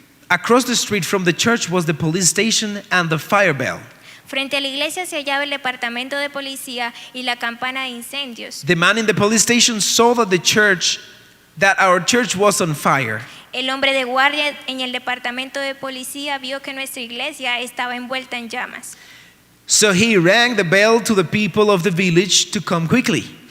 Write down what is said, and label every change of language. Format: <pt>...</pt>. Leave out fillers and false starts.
<en>Across the street from the church was the police station and the fire bell.</en> <es>Frente a la iglesia se hallaba el departamento de policía y la campana de incendios.</es> <en>The man in the police station saw that our church was on fire.</en> <es>El hombre de guardia en el departamento de policía vio que nuestra iglesia estaba envuelta en llamas.</es> <en>So he rang the bell to the people of the village to come quickly.</en>